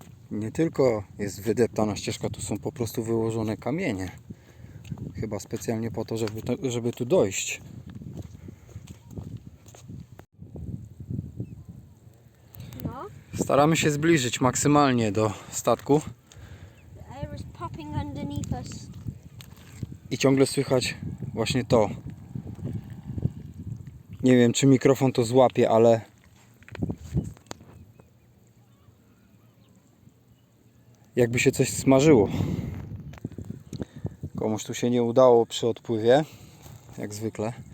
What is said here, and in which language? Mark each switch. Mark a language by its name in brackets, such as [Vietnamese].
[Polish] Nie tylko jest wydeptana ścieżka, tu są po prostu wyłożone kamienie. Chyba specjalnie po to, żeby tu dojść. No. Staramy się zbliżyć maksymalnie do statku. [English] The air is popping underneath us. [Polish] I ciągle słychać właśnie to. Nie wiem, czy mikrofon to złapie, ale jakby się coś smażyło. Komuś tu się nie udało przy odpływie, jak zwykle.